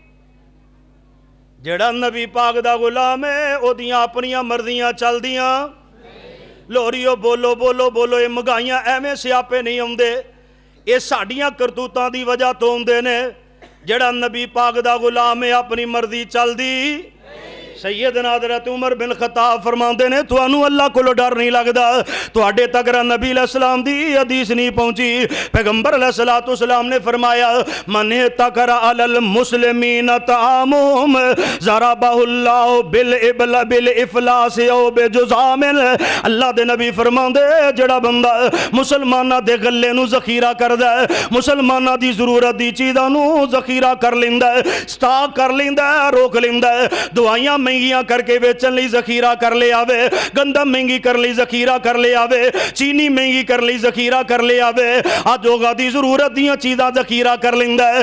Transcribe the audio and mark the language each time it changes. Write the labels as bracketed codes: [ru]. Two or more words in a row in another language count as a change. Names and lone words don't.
[pa] جیہڑا نبی پاک دا غلام ہے اوہدیاں اپنیاں مرضیاں چلدیاں لوریو بولو بولو بولو یہ مہنگائیاں ایویں سیاپے نہیں آؤندے یہ ساڈیاں کرتوتاں دی وجہ توں آؤندے نے. جیہڑا نبی پاک دا غلام ہے اپنی مرضی چلدی سیدنا حضرت عمر بن خطاب فرماتے نے تہانوں اللہ کولوں ڈر نہیں لگدا تہاڈے تک نبی علیہ السلام دی حدیث نہیں پہنچی. پیغمبر علیہ السلام نے فرمایا [ar] من احتكر على المسلمين طعامهم ضربه الله بالإفلاس أو بجذام. [pa] اللہ دے نبی فرماندے جیہڑا بندہ مسلماناں دے غلے نوں ذخیرہ کردا مسلماناں دی ضرورت دی چیزاں نوں ذخیرہ کر لیندا سٹاک کر لیندا روک لیندا دوائیاں مہنگیاں کرکے ویچن لی ذخیرہ کر لے آوے گندم مہنگی کر لی ذخیرہ کر لے آوے چینی مہنگی کر لی ذخیرہ کر لے آوے اجوگا دی ضرورت دیاں چیزاں ذخیرہ کر لیندا ہے.